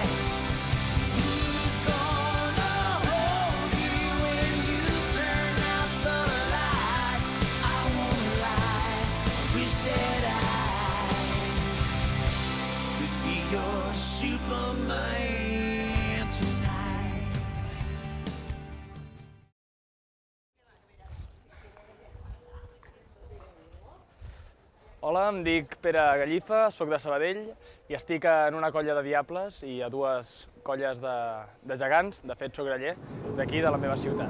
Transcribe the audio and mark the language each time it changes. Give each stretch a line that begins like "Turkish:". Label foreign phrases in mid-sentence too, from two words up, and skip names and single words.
English: Who's gonna hold you when you turn out the lights? I won't lie, wish that I could be your Superman tonight.
Catalan: Hola, em dic Pere Gallifa, soc de Sabadell i estic en una colla de diables i a dues colles de gegants, de fet soc graller, d'aquí de la meva ciutat.